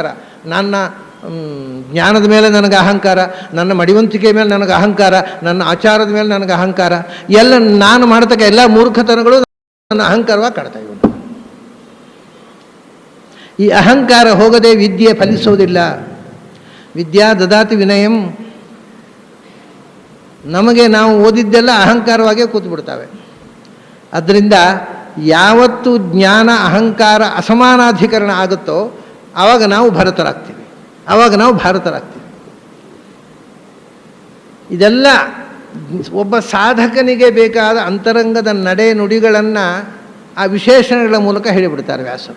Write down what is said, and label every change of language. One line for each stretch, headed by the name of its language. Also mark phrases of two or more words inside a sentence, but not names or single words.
Kannada: ನನ್ನ ಜ್ಞಾನದ ಮೇಲೆ ನನಗೆ ಅಹಂಕಾರ, ನನ್ನ ಮಡಿವಂತಿಕೆ ಮೇಲೆ ನನಗೆ ಅಹಂಕಾರ, ನನ್ನ ಆಚಾರದ ಮೇಲೆ ನನಗೆ ಅಹಂಕಾರ, ಎಲ್ಲ ನಾನು ಮಾಡತಕ್ಕ ಎಲ್ಲ ಮೂರ್ಖತನಗಳು ನನ್ನ ಅಹಂಕಾರವಾಗಿ ಕಾಡ್ತಾ ಇವೆ. ಈ ಅಹಂಕಾರ ಹೋಗದೆ ವಿದ್ಯೆ ಫಲಿಸೋದಿಲ್ಲ.
Sanskrit: ವಿದ್ಯಾ ದದಾತಿ ವಿನಯಂ.
Kannada: ನಮಗೆ ನಾವು ಓದಿದ್ದೆಲ್ಲ ಅಹಂಕಾರವಾಗೇ ಕೂತ್ಬಿಡ್ತಾವೆ. ಅದರಿಂದ ಯಾವತ್ತು ಜ್ಞಾನ ಅಹಂಕಾರ ಅಸಮಾನಾಧಿಕರಣ ಆಗುತ್ತೋ ಆವಾಗ ನಾವು ಭಾರತರಾಗ್ತೀವಿ, ಆವಾಗ ನಾವು ಭಾರತರಾಗ್ತೀವಿ. ಇದೆಲ್ಲ ಒಬ್ಬ ಸಾಧಕನಿಗೆ ಬೇಕಾದ ಅಂತರಂಗದ ನಡೆ ನುಡಿಗಳನ್ನು ಆ ವಿಶೇಷಣಗಳ ಮೂಲಕ ಹೇಳಿಬಿಡ್ತಾರೆ ವ್ಯಾಸರು.